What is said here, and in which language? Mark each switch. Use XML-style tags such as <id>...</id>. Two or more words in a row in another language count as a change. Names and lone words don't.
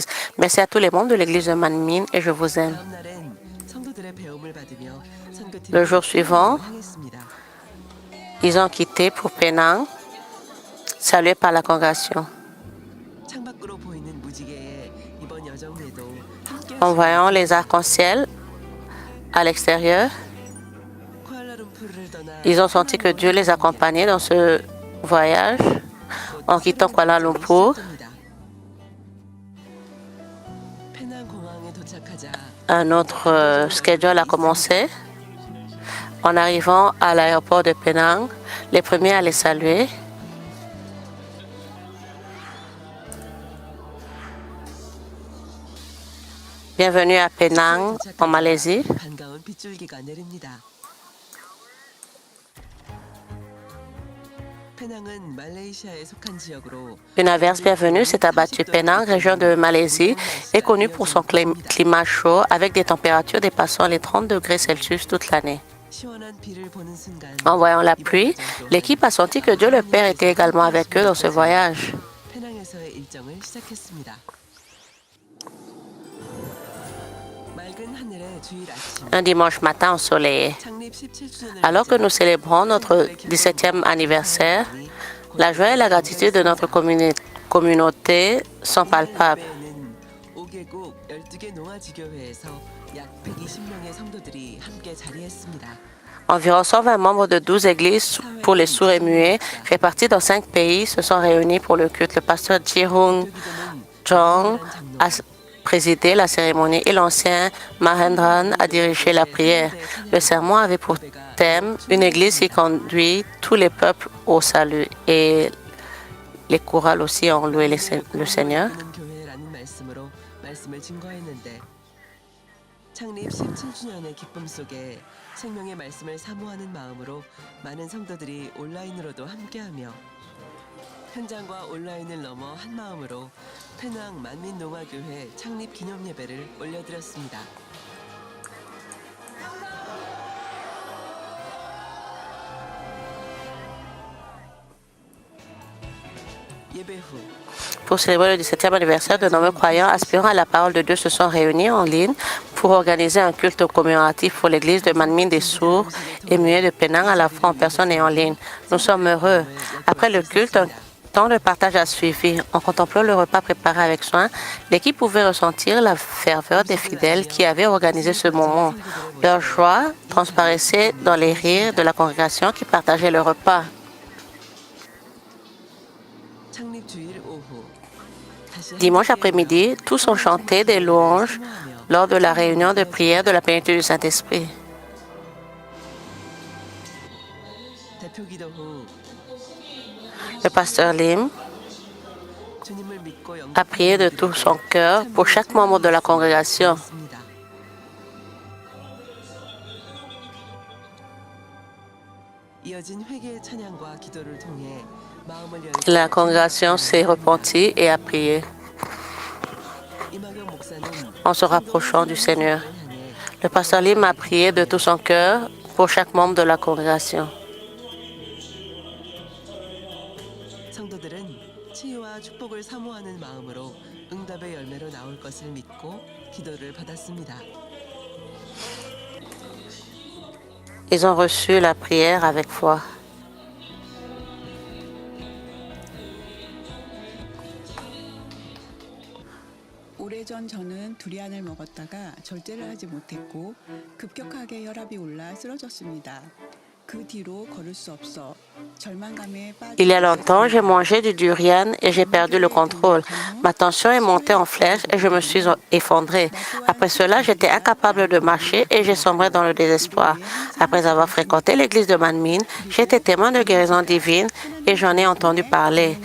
<fr>Merci à tous les membres de l'église de Manmin et je vous aime.</fr> <ko>다음 날엔 성도들의 배움을 받으며</ko> <fr>Le jour suivant,</fr> <ko>향했습니다.</ko> <fr>ils ont quitté pour Penang, salués par la congrégation.</fr> <ko>창밖으로 보이는 무지개의 이번 여정에도 함께</ko> <fr>En voyant les arcs-en-ciel à l'extérieur,</fr> <ko>쿠알라룸푸르를 떠나</ko> <fr>ils ont senti que Dieu les accompagnait dans ce voyage en quittant Kuala Lumpur.</fr> <ko>페낭 공항에 도착하자</ko> <fr>Un autre schedule a commencé. En arrivant à l'aéroport de Penang, les premiers à les saluer. Bienvenue à Penang, en Malaisie.</fr> <ko>반가운 빗줄기가 내립니다. 페낭은 말레이시아에 속한 지역으로</ko> <fr>Une averse bienvenue s'est abattue. Penang, région de Malaisie, est connue pour son climat chaud avec des températures dépassant les 30 degrés Celsius toute l'année.</fr> <ko>시원한 비를 보는 순간</ko> <fr>En voyant la pluie, l'équipe a senti que Dieu le Père était également avec eux dans ce voyage.</fr> <ko>페낭에서의 일정을 시작했습니다. 맑은 하늘의 주일 아침</ko> <fr>Un dimanche matin ensoleillé.</fr> <ko>창립 17주년을</ko> <fr>Alors que nous célébrons notre 17e anniversaire, la joie et la gratitude de notre communauté sont palpables.</fr> <ko>5개국 12개 농아지교회에서 약 120명의 성도들이 함께 자리했습니다.</ko> <fr>Environ 120 membres de 12 églises pour les sourds et muets répartis dans 5 pays se sont réunis pour le culte. Le pasteur Ji-Hung Jong a présidé la cérémonie et l'ancien Mahendran a dirigé la prière. Le sermon avait pour thème une église qui conduit tous les peuples au salut et les chorales aussi ont loué le Seigneur.</fr> <ko>교회라는 말씀으로 말씀을 증거했는데 창립 17주년의 기쁨 속에 생명의 말씀을 사모하는 마음으로 많은 성도들이 온라인으로도 함께하며 현장과 온라인을 넘어 한 마음으로 페낭 만민농화교회 창립 기념 예배를 올려드렸습니다. 예배 후</ko> <fr>Pour célébrer le 17e anniversaire, de nombreux croyants aspirant à la parole de Dieu se sont réunis en ligne pour organiser un culte commémoratif pour l'église de Manmin des sourds et muets de Penang, à la fois en personne et en ligne. Nous sommes heureux. Après le culte, un temps de partage a suivi. En contemplant le repas préparé avec soin, l'équipe pouvait ressentir la ferveur des fidèles qui avaient organisé ce moment. Leur joie transparaissait dans les rires de la congrégation qui partageait le repas.</fr> <ko>창립 주일 오후</ko> <fr>Dimanche après-midi, tous ont chanté des louanges lors de la réunion de prière de la plénitude du Saint-Esprit.</fr> <ko>대표 기도 후</ko> <fr>Le pasteur Lim</fr> <ko>주님을 믿고</ko> <fr>a prié de tout son cœur pour chaque membre de la congrégation.</fr> <ko>영접했습니다. 이어진 회개의 찬양과 기도를 통해 마음을 열고</ko> <fr>La congrégation s'est repentie et a prié</fr> <ko>이마경 목사는</ko> <fr>en se rapprochant du Seigneur. Le pasteur Lim a prié de tout son cœur pour chaque membre de la congrégation.</fr> <ko>성도들은 치유와 축복을 사모하는 마음으로 응답의 열매로 나올 것을 믿고 기도를 받았습니다.</ko> <fr>Ils ont reçu la prière avec foi.</fr> <ko>오래전 저는 두리안을 먹었다가 절제를 하지 못했고 급격하게 혈압이 올라 쓰러졌습니다. 그 뒤로 걸을 수 없어 절망감에</ko> <fr>Il y a</fr> <ko>빠져</ko> <fr>longtemps, j'ai mangé du durian et j'ai perdu le contrôle. Ma tension est montée en flèche et je me suis effondrée. Après cela, j'étais incapable de marcher et j'ai sombré dans le désespoir. Après avoir fréquenté l'église de Manmin, j'ai été témoin de guérison divine et j'en ai entendu parler.</fr>